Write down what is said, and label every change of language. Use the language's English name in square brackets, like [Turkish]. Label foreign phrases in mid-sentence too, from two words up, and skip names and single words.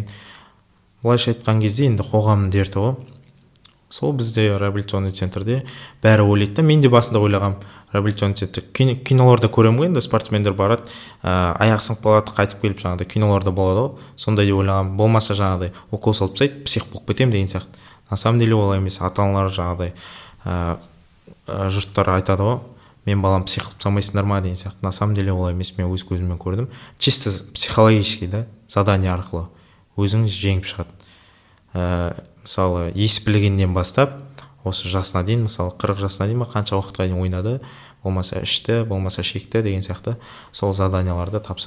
[Kazakh] Былайша айтқан кезде енді қоғамның дерті ғой. Сол бізде [Russian] реабилитационный центрде [Kazakh] бәрі ойлайды да. Мен де басында ойлағам, [Russian] реабилитационный центр [Kazakh] киноларда көремін ғой, енді спортсмендер барады, аяғы сынып қалады, қайтып келіп жаңағыдай киноларда болады ғой. Сондай деп ойлағам. Болмаса жаңағыдай укол салып тастайды, псих болып кетемін деген сияқты. [Russian] На самом деле [Kazakh] олай емес. Ата-аналар жаңағыдай жұрттар айтады ғой, мен балам псих қылып салмайсыңдар ма деген сияқты. [Russian] На самом деле [Kazakh] олай емес, мен өз көзіммен көрдім. [Russian] Чисто психологически [Kazakh] да, задание арқылы өзіңіз жеңіп шығады. Мысалы ес білгеннен бастап осы жасына дейін, мысалы 40 жасына дейін қанша уақытқа дейін ойнады, болмаса ішті, болмаса шекті деген сияқты сол заданияларды тапсырып.